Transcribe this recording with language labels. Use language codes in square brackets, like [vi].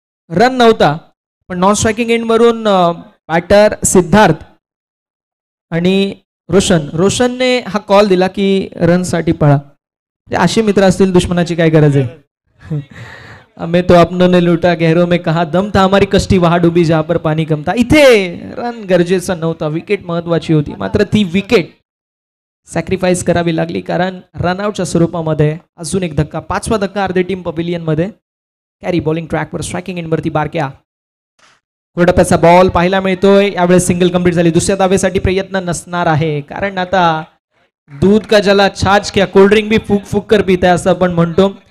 [mr] Run नव्हता, पण non striking end वरून बॅटर सिद्धार्थ आणि रोशनने हा कॉल दिला की रन साठी पळा. असे मित्र असतील दुश्मनाची काय गरज आहे. [hi] हमें तो अपनों ने लूटा गहरों में कहा दम था, हमारी कष्टी वहा डुबी जहां पर पाणी कम था. [mr] इथे रन गरजेचा नव्हता, विकेट महत्वाची होती, मात्र ती विकेट सॅक्रिफाईस करावी लागली, कारण रनआउटच्या स्वरूपामध्ये अजून एक धक्का. 5वा धक्का अर्धे टीम पवेलियन मध्ये. कॅरी बॉलिंग ट्रॅकवर, स्ट्रायकिंग एंडवरती बारक्या. कोरडप्याचा बॉल पाहायला मिळतोय. यावेळेस सिंगल कंप्लीट झाली. दुसऱ्या धावेसाठी प्रयत्न नसणार आहे, कारण आता [hi] दूध का जला छाछ क्या, कोल्ड्रिंक भी फूक फूक कर [mr] पिताय असं आपण म्हणतो.